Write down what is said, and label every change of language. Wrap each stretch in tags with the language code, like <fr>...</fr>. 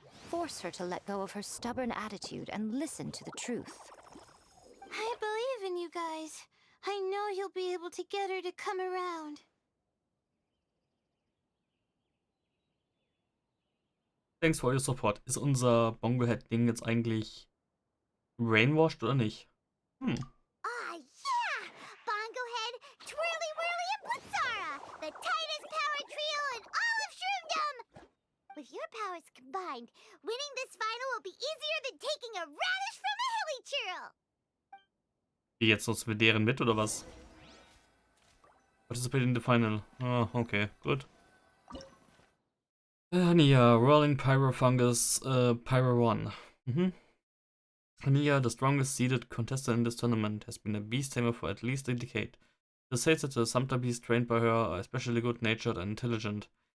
<en>Force her to let go of her stubborn attitude and listen to the truth. I believe in you guys. I know you'll be able to get her to come around. Thanks for your support.</en> <de>Ist unser Bongo-Head-Ding jetzt eigentlich brainwashed oder nicht?</de> <en>Ah, yeah! Bongo Head, Twirly Whirly, and Blitzara! The tightest power trio in all of Shroomdom! With your powers combined, winning this final will be easier than taking a radish from a hilly churl!</en> <de>Die jetzt uns mit deren mit oder was?</de> <en>Participate in the final. Ah, okay, gut. Hania, Rolling Pyro Fungus, Pyro 1. Hania, the strongest seeded contestant in this tournament, has been a beast tamer for at least a decade. This says that the Sumter beasts trained by her are especially good-natured and intelligent.</en>